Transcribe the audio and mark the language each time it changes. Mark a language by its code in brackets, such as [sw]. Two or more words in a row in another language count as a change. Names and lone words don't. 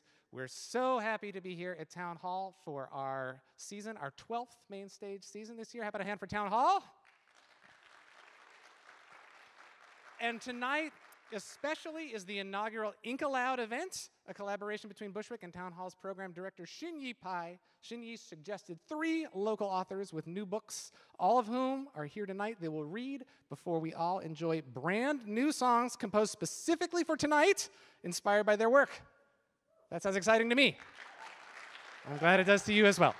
[en] We're so happy to be here at Town Hall for our season, our 12th Mainstage season this year. How about a hand for Town Hall? And tonight, especially, is the inaugural InkAloud event, a collaboration between Bushwick and Town Hall's program director Shinyi Pai. Shinyi suggested 3 local authors with new books, all of whom are here tonight. They will read before we all enjoy brand new songs composed specifically for tonight, inspired by their work. That sounds exciting to me. I'm glad it does to you as well.